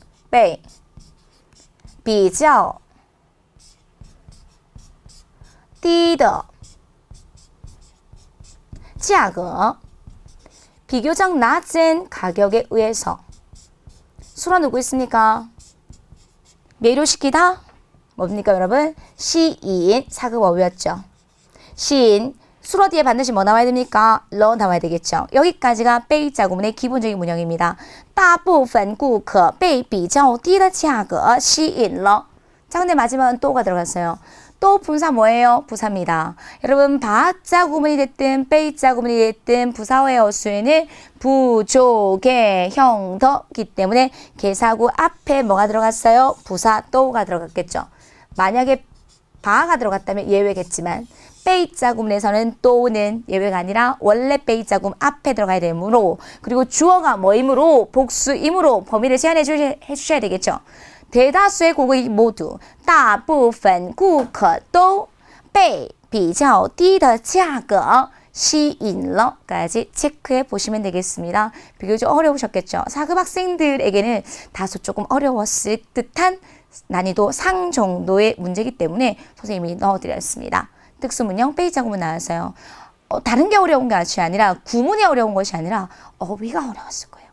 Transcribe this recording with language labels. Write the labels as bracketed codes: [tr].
[zh] 被比较低的价格 [ko] 비교적 낮은 가격에 의해서 수로 누구 있습니까? 매료시키다 뭡니까, 여러분? 시인 사급어휘였죠. 시인 수로 뒤에 반드시 뭐 나와야 됩니까? 러 나와야 되겠죠. 여기까지가 베이자 구문의 기본적인 문형입니다. [zh] 大部分顾客被比较低的价格吸引了. [ko] 자, 근데 마지막은 또가 들어갔어요. 또 분사 뭐예요? 부사입니다. 여러분 바자 구문이 됐든 베이자 구문이 됐든 부사어의 어수에는 부족의 형더기 때문에 개사구 앞에 뭐가 들어갔어요? 부사 또가 들어갔겠죠. 만약에 바가 들어갔다면 예외겠지만 베이자 구문에서는 또는 예외가 아니라 원래 베이자 구문 앞에 들어가야 되므로 그리고 주어가 뭐이므로 복수이므로 범위를 제한해 주셔야 되겠죠. 대다수의 고객이 모두 [zh] 大部分顾客都被比较低的价格吸引了 [ko] 까지 체크해 보시면 되겠습니다. 비교적 어려우셨겠죠. 4급 학생들에게는 다소 조금 어려웠을 듯한 난이도 상 정도의 문제이기 때문에 선생님이 넣어드렸습니다. 특수문형 베이자 구문 나왔어요. 다른 게 어려운 것이 아니라 구문이 어려운 것이 아니라 어휘가 어려웠을 거예요.